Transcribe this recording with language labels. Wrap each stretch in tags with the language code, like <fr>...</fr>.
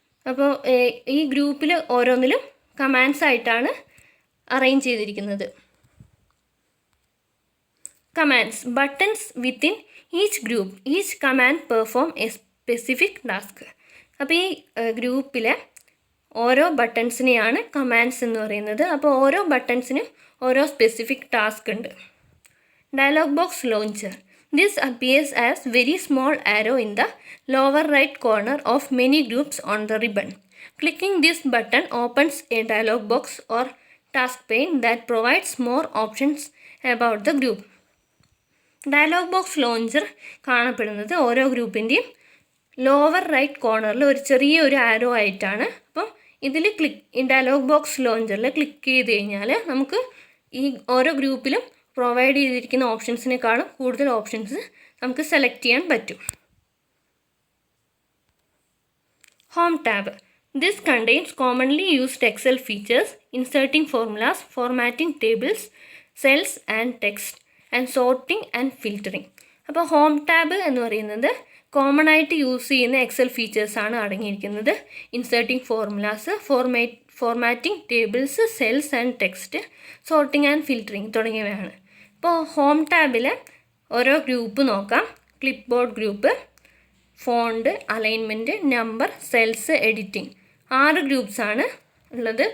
<ml>അപ്പോൾ ഈ ഗ്രൂപ്പിൽ ഓരോന്നിലും കമാൻഡ്സ് ആയിട്ടാണ് അറേഞ്ച് ചെയ്തിരിക്കുന്നത്.</ml> <en>Commands, buttons within each group. Each command perform a specific task.</en> <ml>അപ്പോൾ ഈ ഗ്രൂപ്പിലെ ഓരോ ബട്ടൺസിനെയാണ് കമാൻഡ്സ് എന്ന് പറയുന്നത്. അപ്പോൾ ഓരോ ബട്ടൺസിനും ഓരോ സ്പെസിഫിക് ടാസ്ക് ഉണ്ട്. Dialogue box launcher.</ml> <en>This appears as very small arrow in the lower right corner of many groups on the ribbon. Clicking this button opens a dialog box or task pane that provides more options about the group.</en> <ml>Dialogue box launcher കാണപ്പെടുന്നത് ഓരോ ഗ്രൂപ്പിൻ്റെയും lower right കോർണറിൽ ഒരു ചെറിയൊരു ആരോ ആയിട്ടാണ്. അപ്പം ഇതിൽ dialogue box ലോഞ്ചറിൽ click ചെയ്ത് കഴിഞ്ഞാൽ നമുക്ക് ഈ ഓരോ ഗ്രൂപ്പിലും പ്രൊവൈഡ് ചെയ്തിരിക്കുന്ന ഓപ്ഷൻസിനേക്കാളും കൂടുതൽ ഓപ്ഷൻസ് നമുക്ക് സെലക്ട് ചെയ്യാൻ പറ്റും. Home tab.</ml> <en>This contains commonly used Excel features, inserting formulas, formatting tables, cells and text, and sorting and filtering.</en> <ml>അപ്പോൾ ഹോം ടാബ് എന്ന് പറയുന്നത് കോമൺ ആയിട്ട് യൂസ് ചെയ്യുന്ന എക്സൽ ഫീച്ചേഴ്സാണ് അടങ്ങിയിരിക്കുന്നത്.</ml> <en>inserting formulas, formatting tables, cells and text, sorting and filtering</en> <ml>തുടങ്ങിയവയാണ്. ഇപ്പോൾ home ടാബിലെ ഓരോ group നോക്കാം. ക്ലിപ്ബോർഡ് group, font, alignment, number, cells, editing, 6 ഗ്രൂപ്പ്സാണ് ഉള്ളത്.</ml>